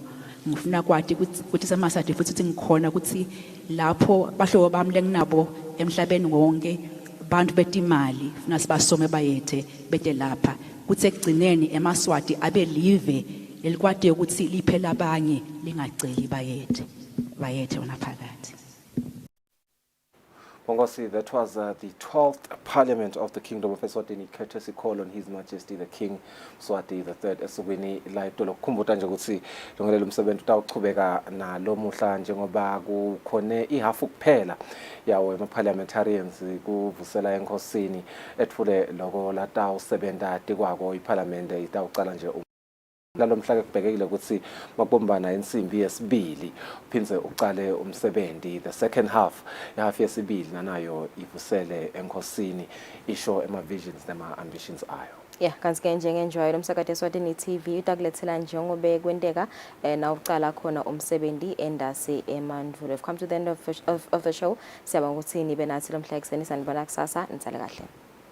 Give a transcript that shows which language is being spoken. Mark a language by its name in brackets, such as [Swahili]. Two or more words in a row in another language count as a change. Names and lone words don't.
[Swati] Ngifuna kwati ukuthi semaswati futhi ngikhona ukuthi lapho bahlobo bami lenginabo emhlabeni wonke bantu betimali funa sibasome bayethe bete lapha kuthi ekugcineni emaswati abe live elikwati ukuthi liphela abanye lingaceli bayethe wona phakathi. Bongosi, [English] that was the 12th Parliament of the Kingdom of Eswatini, courtesy call on His Majesty the [Swati] King Mswati III Eswatini laito lokukhumbuta nje ukuthi longelelo umsebenzi utawuqhubeka nalo muhla njengoba kukhone ihafu kuphela yawo ama-parliamentarians kuvusela enkosini etfule loko latawusebenza tikwako iParliament itawucala nje lalo mhla kubhekekile ukuthi makubombana insimbi yesibili uphindze uqale umsebenzi [English] the second half [Swati] yahafu yesibili nanayo ivusele enkosini isho visions nema ambitions ayo. Yeah, kanti njengenjoy lomsakazo Eswatini TV utakulethela njengobe kwenteka na uqala khona umsebenzi endasi eMandvulo. [English] We've come to the end of the show. [Swati] Siyabonga ukuthi nibe nathi lo mhla ekseni sanibona kusasa nitsale kahle.